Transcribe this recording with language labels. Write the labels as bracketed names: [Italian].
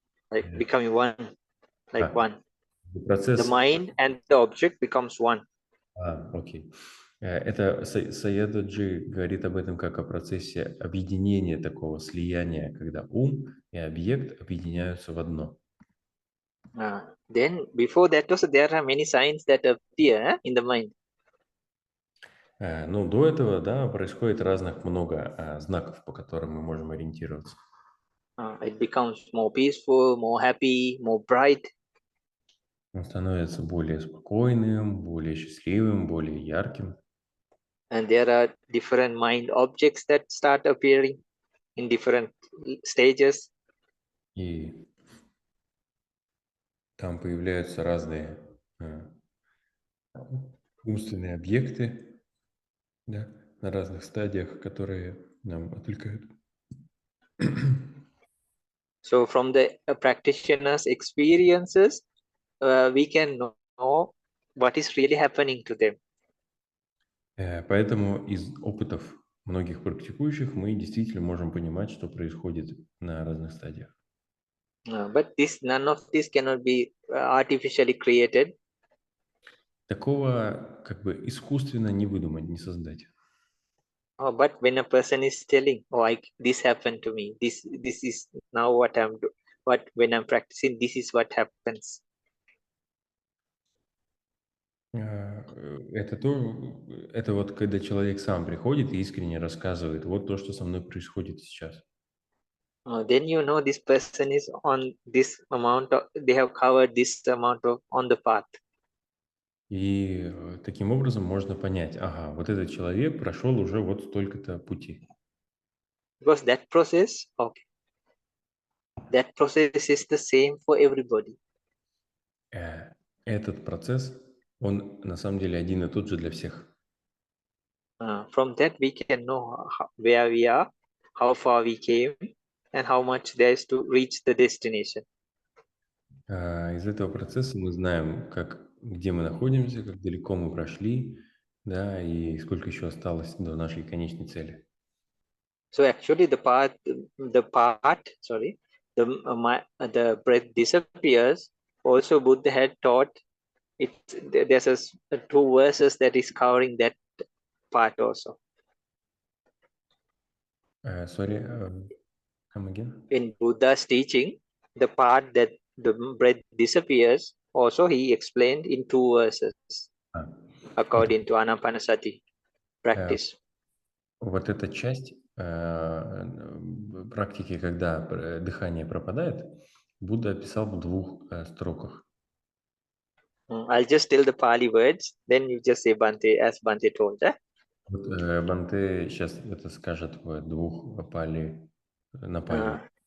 [English] Like becoming one, like one. [Russian] Процесс... [English] The mind and the object becomes one. [Russian] Окей. Это Саядаджи говорит об этом как о процессе объединения, такого слияния, когда ум и объект объединяются в одно. [English] Then before that also there are many signs that appear in the mind. [Russian] Ну, до этого, да, происходит много знаков, по которым мы можем ориентироваться. [English] It becomes more peaceful, more happy, more bright. [Russian] Он становится более спокойным, более счастливым, более ярким. [English] And there are different mind objects that start appearing in different stages. [Russian] И там появляются разные умственные объекты, да, на разных стадиях, которые нам отвлекают. [English] So from the practitioner's experiences, we can know what is really happening to them. [Russian] Поэтому из опытов многих практикующих мы действительно можем понимать, что происходит на разных стадиях. [English] But none of this cannot be artificially created. [Russian] Такого как бы искусственно не выдумать, не создать. [English] But when a person is telling, this happened to me, this is now what when I'm practicing, this is what happens. [Russian] Это вот когда человек сам приходит и искренне рассказывает, вот то, что со мной происходит сейчас. [English] Then you know this person is on this amount of, they have covered this amount of on the path. [Russian] И таким образом можно понять, ага, вот этот человек прошел уже вот столько-то пути. [English] Because that process is the same for everybody. [Russian] Этот процесс, он на самом деле один и тот же для всех. [English] From that we can know where we are, how far we came, and how much there is to reach the destination. [Russian] Из этого процесса мы знаем, где мы находимся, как далеко мы прошли, да, и сколько еще осталось до нашей конечной цели. [English] So actually the breath disappears. Also Buddha had taught it. There's two verses that is covering that part also. Sorry, come again? In Buddha's teaching, the part that the breath disappears, also he explained in two verses, according to Anapanasati practice. [Russian] Вот эта часть практики, когда дыхание пропадает, Будда описал в двух строках. [English] I'll just tell the Pali words, then you just say Bhante, as Bhante told. [Russian] Бханте сейчас это скажет в двух пали, на пали.